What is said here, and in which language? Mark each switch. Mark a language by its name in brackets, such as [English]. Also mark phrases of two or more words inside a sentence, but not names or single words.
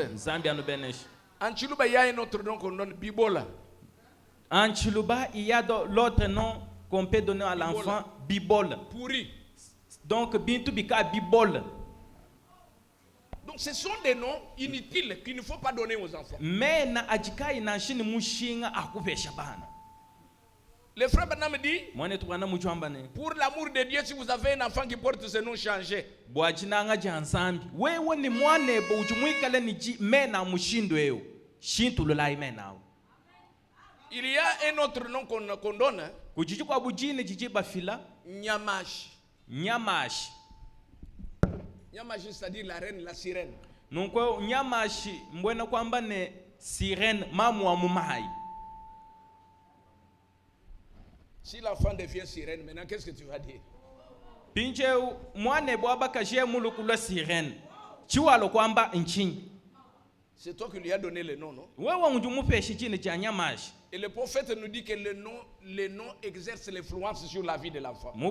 [French] En Chiluba, il y a un autre nom qu'on donne, Bibola. En Chiluba, il y a l'autre nom qu'on peut donner à l'enfant, Bibola. Pourri. Donc, [Luba-Katanga] Bintu Bika Bibola. [French] Donc, ce sont des noms inutiles qu'il ne faut pas donner aux enfants. [Luba-Katanga] Mais na ajika inashini mushinga akupesha bana. [French] Le frère Bana me dit, pour l'amour de Dieu, si vous avez un enfant qui porte ce nom, changez. Il y a un autre nom qu'on donne. Nyamash. Nyamash. Nyamash, c'est-à-dire la reine, la sirène. Donc, [Luba-Katanga] Nyamash, mbwena kwamba ne sirène, mamu wa mumahai. [French] Si l'enfant devient sirène, maintenant, qu'est-ce que tu vas dire? C'est toi qui lui as donné le nom, non? Et le prophète nous dit que le nom exerce l'influence sur la vie de l'enfant.